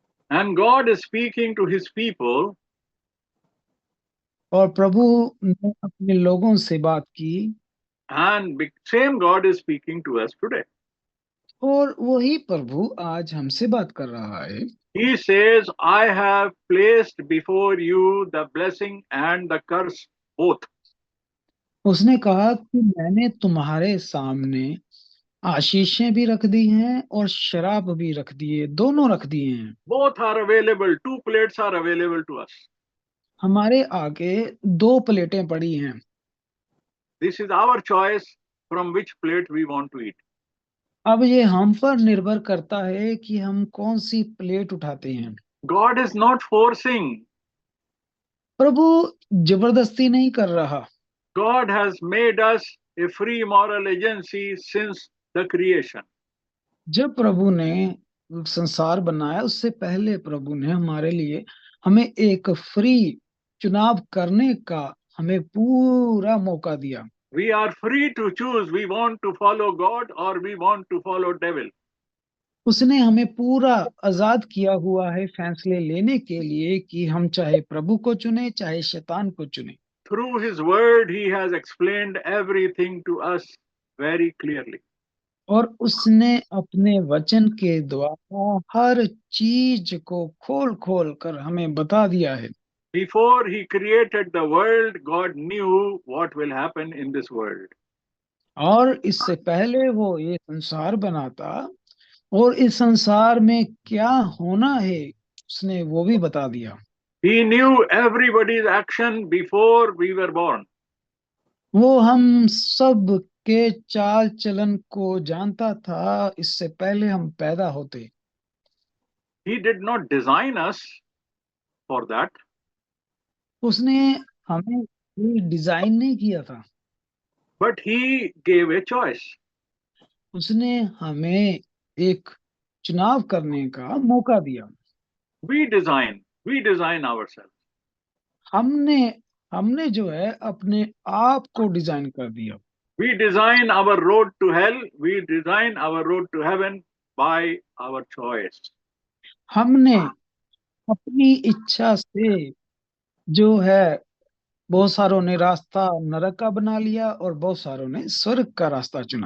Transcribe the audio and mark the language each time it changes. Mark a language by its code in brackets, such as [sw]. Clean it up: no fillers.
[en] And God is speaking to his people, [hi] और प्रभु ने अपने लोगों से बात की, [en] and same God is speaking to us today. [hi] और वही प्रभु आज हमसे बात कर रहा है। [en] He says, I have placed before you the blessing and the curse both. [hi] उसने कहा कि मैंने तुम्हारे सामने आशीषें भी रख दी हैं और शराब भी रख दिए, दोनों रख दिए हैं। [en] Both are available. 2 plates are available to us. [hi] हमारे आगे 2 प्लेटें पड़ी हैं। [en] This is our choice from which plate we want to eat. [hi] अब ये हम पर निर्भर करता है कि हम कौन सी प्लेट उठाते हैं। [en] God is not forcing. [hi] प्रभु जबरदस्ती नहीं कर रहा। [en] God has made us a free moral agency since the creation. [hi] जब प्रभु ने संसार बनाया उससे पहले प्रभु ने हमारे लिए हमें एक फ्री चुनाव करने का हमें पूरा मौका दिया। [en] We are free to choose. We want to follow God or we want to follow devil. [hi] उसने हमें पूरा आजाद किया हुआ है फैसले लेने के लिए कि हम चाहे प्रभु को चुने चाहे शैतान को चुने। [en] Through his word, he has explained everything to us very clearly. [hi] और उसने अपने वचन के द्वारा हर चीज को खोल खोल कर हमें बता दिया है। [en] Before he created the world, God knew what will happen in this world. [hi] और इससे पहले वो ये संसार बनाता और इस संसार में क्या होना है उसने वो भी बता दिया। [en] He knew everybody's action before we were born. [hi] वो हम सब के चाल चलन को जानता था इससे पहले हम पैदा होते। [en] He did not design us for that. [hi] उसने हमें कोई डिजाइन नहीं किया था, [en] But he gave a choice. [hi] उसने हमें एक चुनाव करने का मौका दिया। [en] We design ourselves. [hi] हमने जो है अपने आप को डिजाइन कर दिया। [en] We design our road to hell. We design our road to heaven by our choice. [hi] हमने अपनी इच्छा से जो है बहुत सारों ने रास्ता नरक का बना लिया और बहुत सारों ने स्वर्ग का रास्ता चुना।